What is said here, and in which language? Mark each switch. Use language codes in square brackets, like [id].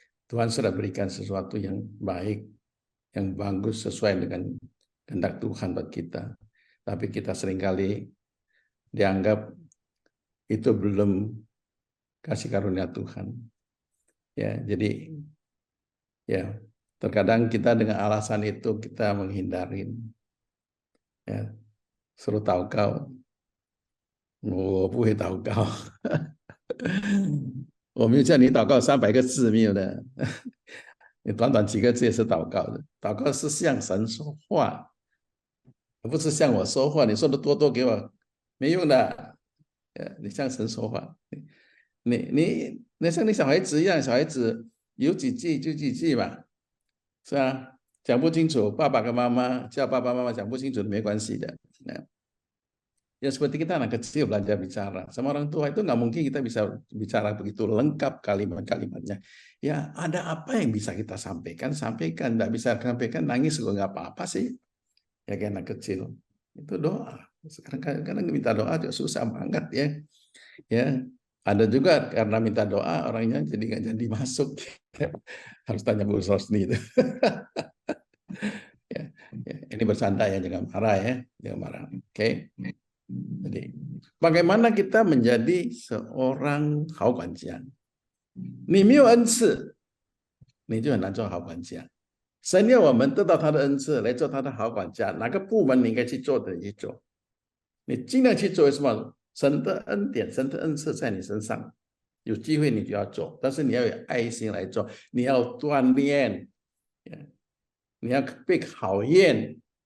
[id] Tuhan sudah berikan sesuatu yang baik, yang bagus sesuai dengan kehendak Tuhan buat kita. Tapi kita seringkali dianggap itu belum kasih karunia Tuhan. Ya, jadi ya terkadang kita dengan alasan itu kita menghindarin. Ya, suruh tahu kau, [zh] 我不会祷告，我没有叫你祷告300个字，没有的，你短短几个字也是祷告的。祷告是向神说话，不是向我说话。你说的多多给我没用的，你向神说话。你像你小孩子一样，小孩子有几句就几句嘛，是吧？讲不清楚，爸爸跟妈妈叫爸爸妈妈讲不清楚没关系的。 [id] Ya seperti kita anak kecil belajar bicara sama orang tua itu nggak mungkin kita bisa bicara begitu lengkap kalimat-kalimatnya. Ya ada apa yang bisa kita sampaikan, sampaikan. Nggak bisa sampaikan, nangis juga nggak apa-apa sih. Ya kayak anak kecil itu doa. Sekarang kadang-kadang minta doa juga susah banget ya. Ya ada juga karena minta doa orangnya jadi nggak jadi masuk. Harus tanya Bu Sosni itu. Ya, ini bercanda ya, jangan marah ya, jangan marah. Oke. Jadi, bagaimana kita menjadi seorang [zh] 好管家？你没有恩赐，你就很难做好管家。神要我们得到他的恩赐来做他的好管家，哪个部门你应该去做的，你去做。你尽量去做什么？神的恩典、神的恩赐在你身上，有机会你就要做，但是你要有爱心来做，你要锻炼，你要被考验。